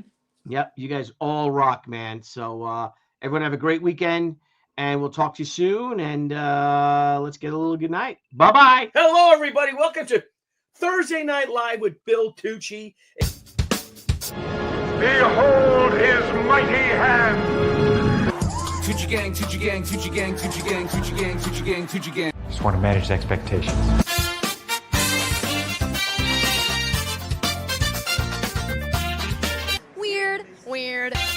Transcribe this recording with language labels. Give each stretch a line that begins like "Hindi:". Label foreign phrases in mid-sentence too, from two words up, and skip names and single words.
English: Yep, you guys all rock, man. So everyone have a great weekend, and we'll talk to you soon. And let's get a little good night. Bye-bye. Hello, everybody. Welcome to Thursday Night Live with Bill Tucci. Behold his mighty hand. Tucci gang, Tucci gang, Tucci gang, Tucci gang, Tucci gang, Tucci gang, Tucci gang. Just want to manage expectations. Weird.